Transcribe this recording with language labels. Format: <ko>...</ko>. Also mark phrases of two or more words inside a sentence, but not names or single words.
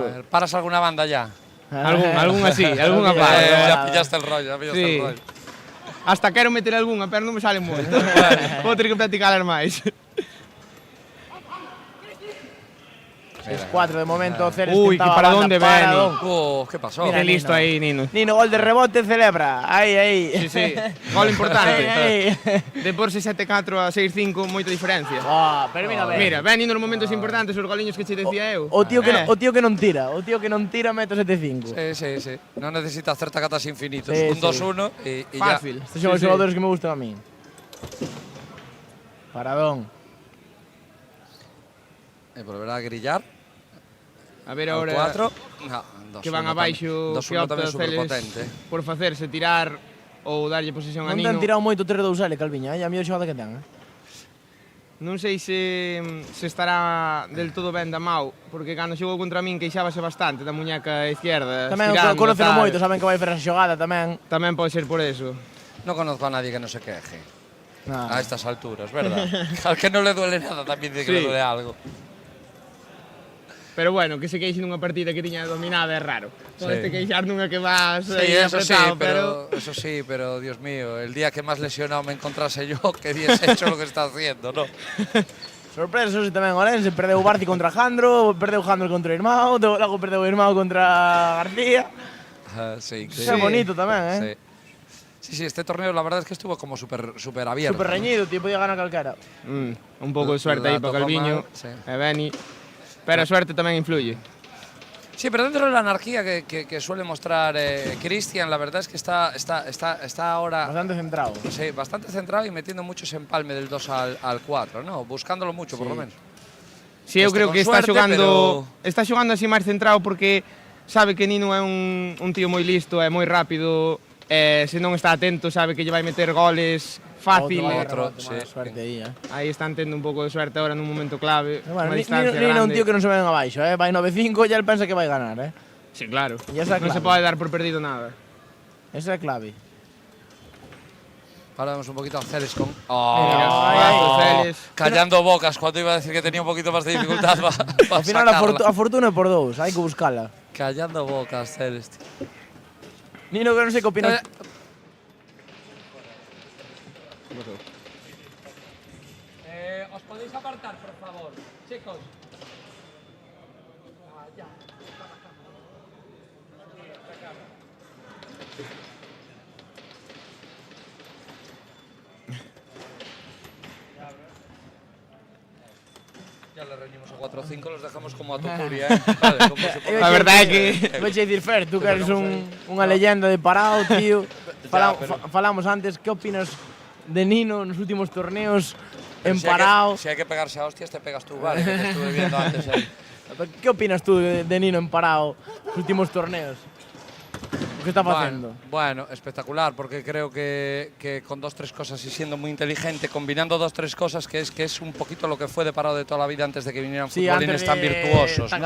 <es>¿Paras alguna banda ya?</es> <gl>Algún así, algunha parte.</gl> <es>Ya pillaste el rollo,</es> <gl>Hasta quero meter algunha, pero non me sale moito. Vou ter que practicar máis. 6-4 de momento, Ceres Uy, tentaba para banda, dónde para Beni. Don.</gl> <es>¿Qué pasó? Mira, listo ahí, Nino. Nino, gol de rebote, celebra.</es> <gl>Aí.</gl> <es>Sí, sí. Gol importante.</es> <gl>Aí. De porse 7-4 a 6-5, moita diferencia. Pero mira, ben. Mira, Beni nos momentos importantes, os goliños que che decía eu. O tío que non tira, mete 7-5. Sí.</gl> <es>No necesita hacer tacatas infinitos. Sí, Un sí. 2-1 y ya. Fácil.</es> <gl>Estos son os jugadores que me gustan a mí. Paradón. Volverá a grillar.</gl> <es>A ver ahora 4.</es> <gl>que van abaixo, que opta Celes por facerse tirar ou darlle posesión a Non Nino. ten tirado moito 3-2L, Calviña, a mellor xogada que ten. Non sei se estará del todo ben da mau, porque cando xogou contra min queixábase bastante da muñeca izquierda. Tamén conocen moito, saben que vai fer a xogada tamén. Tamén pode ser por eso.</gl> <es>No conozco a nadie que no se queje. No. A estas alturas, ¿verdad? Al que no le duele nada también dice que le duele algo.</es> <gl>Pero bueno, que se queixe nunha partida que tiña dominada é raro. Podes te queixar nunha que vas</gl> <es>Sí, eso sí, apretado, eso sí, pero Dios mío, el día que más lesionado me encontrase yo, que hubiese hecho lo que está haciendo, ¿no?</es> <gl>Sorpresa, eso sí tamén, Orense, perdeu Barci contra Jandro, perdeu Jandro contra Irmão, logo perdeu Irmão contra García. Sí, Isso é bonito tamén,</gl> <es>Sí, este torneo la verdad es que estuvo como súper abierto.</es> <gl>Súper reñido, tío, podía ganar calquera. Un pouco de suerte aí para Calviño e Beni. Pero a suerte tamén influye.</gl> <es>Sí, pero dentro de la anarquía que suele mostrar Cristian, la verdad es que está ahora... Bastante centrado. Sí, bastante centrado y metiendo mucho ese empalme del 2 al 4, ¿no? Buscándolo mucho, por lo menos.</es> <gl>Sí, eu creo que está xogando así máis centrado porque sabe que Nino é un tío moi listo, é moi rápido, se non está atento sabe que lle vai meter goles fácil. Suerte aí, Aí están tendo un pouco de suerte ahora nun momento clave. Bueno, Nino é un tío que non se ven abaixo, vai 9-5 e el pensa que vai ganar,</gl> <es>Sí, claro.</es> <gl>Non se pode dar por perdido nada. Esa é clave.</gl> <es>Ahora vemos un poquito a Celes con... Callando bocas cuando iba a decir que tenía un poquito más de dificultad para</es> <gl>Al final a fortuna é por 2, hai que buscala.</gl> <es>Callando bocas, Celes.</es> <gl>Nino, que non sei que opina.</gl> <es>¿Os podéis apartar, por favor? Chicos. Ya le reñimos a 4 o 5, los dejamos como a Tucuria, Vale, como</es> <gl>a verdade é que vou che dicir, Fer, tú que eres unha leyenda de parado, tío. Falamos antes, que opinas de Nino nos últimos torneos en parado?</gl> <es>Si hay que pegarse a hostias, te pegas tú, vale, que te estuve viendo antes ahí. ¿Qué opinas tú de Nino en parado los últimos torneos? ¿Qué está haciendo? Bueno, espectacular, porque creo que con 2-3 cosas y siendo muy inteligente, combinando 2-3 cosas, que es un poquito lo que fue de parado de toda la vida antes de que vinieran futbolines tan virtuosos, ¿no?</es>